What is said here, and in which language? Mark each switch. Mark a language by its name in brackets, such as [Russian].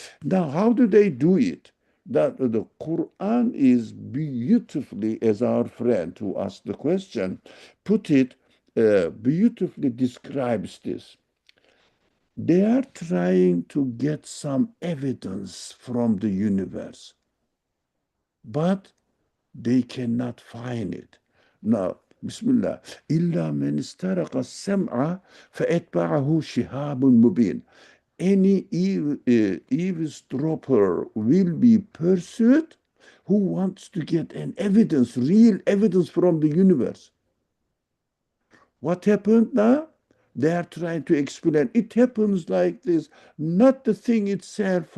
[English] Now, how do they do it? That the Quran is beautifully, as our friend who asked the question put it, beautifully describes this. They are trying to get some evidence from the universe, but they cannot find it. Now, Bismillah. [Arabic] إلا من استرق السمع فأتبعه شهاب مبين. [English] Any eavesdropper will be pursued who wants to get an evidence, real evidence from the universe. What happened now? They are trying to explain. It happens like this, not the thing itself.